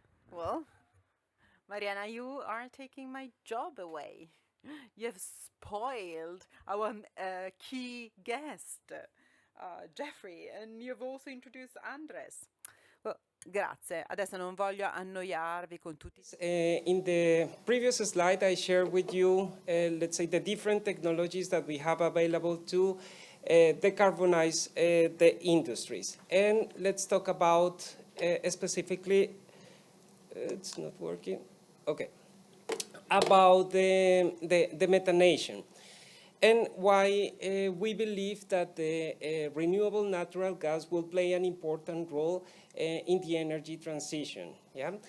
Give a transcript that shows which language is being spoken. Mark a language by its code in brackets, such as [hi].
[en] Well, Mariana, you are taking my job away. You've spoiled our key guest, Jeffrey, and you've also introduced Andres. Well, grazie. [it] Adesso non voglio annoiarvi con tutti. [en] In the previous slide, I shared with you, let's say, the different technologies that we have available to decarbonize the industries. And let's talk about specifically, it's not working, okay, about the methanation and why we believe that the renewable natural gas will play an important role in the energy transition. Yeah.